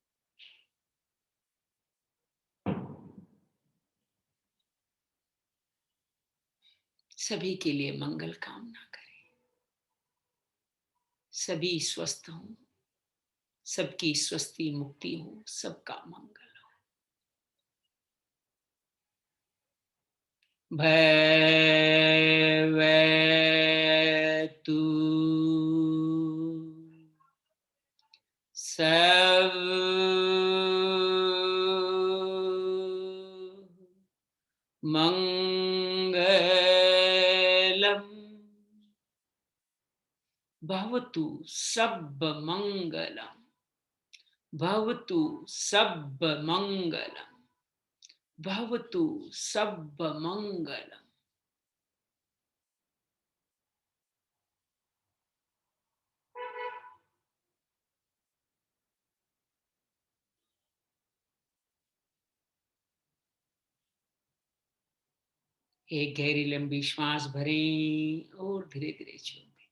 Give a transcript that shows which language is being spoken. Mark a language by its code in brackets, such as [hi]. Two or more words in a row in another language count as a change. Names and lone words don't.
[hi] सभी के लिए मंगल कामना करें, सभी स्वस्थ हों, सबकी स्वस्थी मुक्ति हो, सबका मंगल हो। [sa] भयतु सब मंगलम भवतु सब मंगलम भवतु सब मंगलम भवतु सब मंगलम। [hi] एक गहरी लंबी श्वास भरें और धीरे धीरे छोड़ें।